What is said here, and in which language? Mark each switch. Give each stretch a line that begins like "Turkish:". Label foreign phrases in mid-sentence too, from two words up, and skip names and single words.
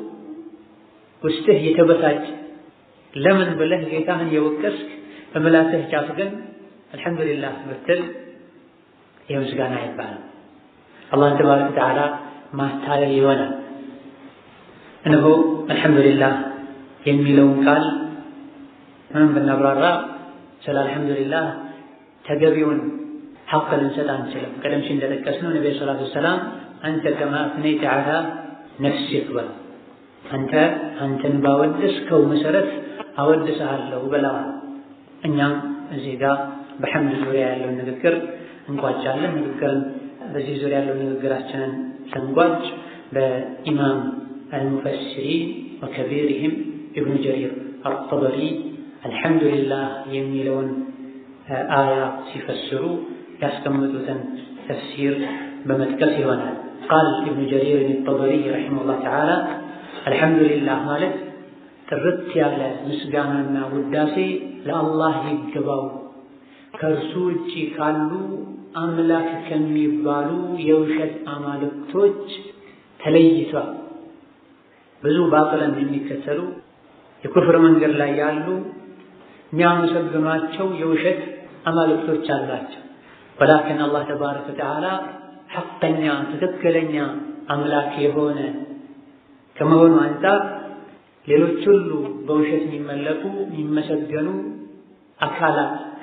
Amharic: ውስጥህ የተበሳጭ ለምን ብለህ ጌታህን የወቀስክ በመላስህ ጫፍ ግን አልহামዱሊላህ ብትል የምስጋና ይባላል
Arabic: الله تبارك وتعالى
Amharic: ማታለል ይሆናል እነሆ አልহামዱሊላህ የሚለውን ቃል ምን ብናብራራ ስለ አልহামዱሊላህ ተገቢውን ሐቅ ልንሰጥ አንችልም ቀደም ሲል እንደጠቀስነው ነብዩ
Arabic: صلى الله عليه وسلم أنت كما أثنيت على نفسك
Amharic: በል አንተን ባወደስከው መሰረት አወድስሃለሁ ብለዋል እኛም እዚህ ጋር በሐምድ ዙሪያ ያለውን ንግግር እንቋጫለን ንግግርን በዚህ ዙሪያ ያለውን ንግግራችንን ስንቋጭ በኢማም
Arabic: المفسرين وكبيرهم ابن جرير الطبري الحمد لله
Amharic: የሚለውን አያ ሲፈስሩ ያስቀመጡትን ተፍሲር በመጥቀስ ይሆናል
Arabic: قال ابن جرير الطبري رحمه الله تعالى الحمد لله
Amharic: ማለት ጥርት ያለ ምስጋናና ውዳሴ ለአላህ ይገባው ከእርሱ ውጪ ካሉ አምላክ ከሚባሉ የውሸት አማልክቶች ተለይቷል ብዙ ባጥለን የሚከተሉ የኩፍር መንገድ ላይ ያሉ የሚያመሰግኗቸው የውሸት አማልክቶች አላቸው ወላኪን
Arabic: الله تبارك وتعالى
Amharic: ሐቀኛ ትክክለኛ አምላክ የሆነ ከመሆኑ አንፃር ሌሎች ሁሉ በውሸት የሚመለኩ የሚመሰገኑ አካላት